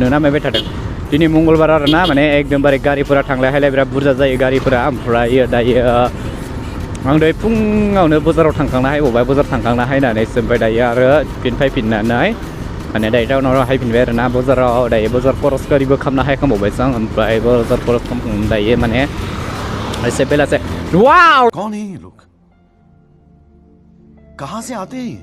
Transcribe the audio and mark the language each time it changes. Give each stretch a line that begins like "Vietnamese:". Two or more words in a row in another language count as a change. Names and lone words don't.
Bodo: ना माबाय थादों दिनै मंगलबार आरोना माने एकदमबारे गारिफोरा थांलाय हायलाय बिराद बुरजा जायो गारिफोरा ओमफ्राय दायो आं दायो फुङावनो बाजाराव थांखांना हायबावबाय बाजार थांखांना हायनानैसो ओमफ्राय दायो आरो फैफिननानै माने दायो टाउनाव हायफिनबाय आरोना बाजाराव दायो बाजार खरस गारिबो खालामना हायखांबावबायसो आं ओमफ्राय बाजार खरस खालामखांनानै दायो माने ऐसे बेला से वाओ
Hindi: कौन है ये लोग कहां से आते हैं